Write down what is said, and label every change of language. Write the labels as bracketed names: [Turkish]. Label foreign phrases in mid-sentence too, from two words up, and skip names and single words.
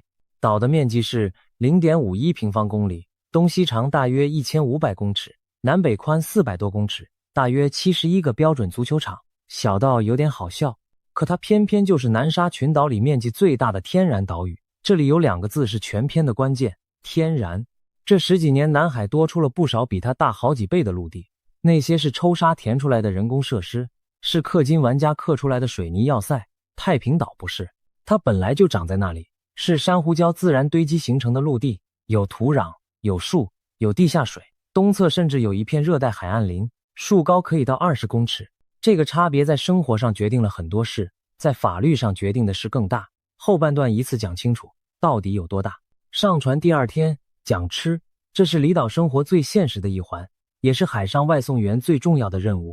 [Chinese] 島的面積是 0.51 平方公里，東西長大約1500公尺，南北寬400多公尺，大約71個標準足球場，小到有點好笑。可它偏偏就是南沙群島裡面積最大的天然島嶼。這裡有2個字是全篇的關鍵，天然。這10幾年南海多出了不少比它大好幾倍的陸地，那些是抽沙填出來的人工設施，是氪金玩家氪出來的水泥要塞。太平島不是，它本來就長在那裡，是珊瑚礁自然堆積形成的陸地，有土壤，有樹，有地下水，東側甚至有一片熱帶海岸林，樹高可以到20公尺。這個差別在生活上決定了很多事，在法律上決定的事更大。後半段一次講清楚到底有多大。上船第2天講吃，這是離島生活最現實的一環，也是海上外送員最重要的任務。